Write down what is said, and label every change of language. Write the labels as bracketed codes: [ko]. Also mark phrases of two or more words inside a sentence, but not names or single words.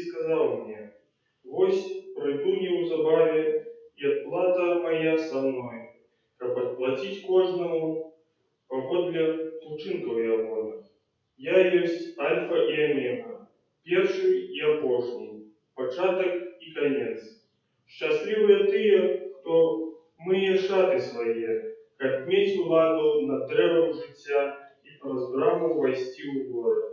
[uk] сказав мені: «Ось прийду неузабаві, і отплата моя со мною, щоб отплатить кожному по [be] паводле учынкаў ягоных. Я ёсць альфа і омега, першы і апошні, пачатак і канец. Шчаслівыя тыя, хто мые шаты свае, каб мець уладу над дрэвам жыцця і праз браму ўвайсці ў горад.